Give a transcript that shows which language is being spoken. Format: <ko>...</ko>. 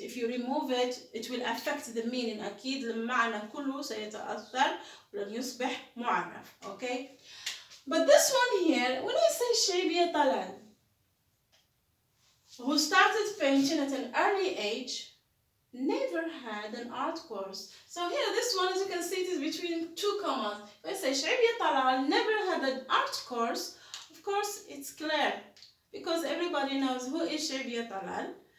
<en>If you remove it, it will affect the meaning.</en> <ar>أكيد المعنى كله سيتأثر ولن يصبح معرف.</ar> <en>Okay, but this one here, when I say شيبية Talal, who started painting at an early age, never had an art course. So here, this one, as you can see, it is between two commas. When I say شيبية Talal never had an art course, of course it's clear because everybody knows who is شيبية طلال.</en>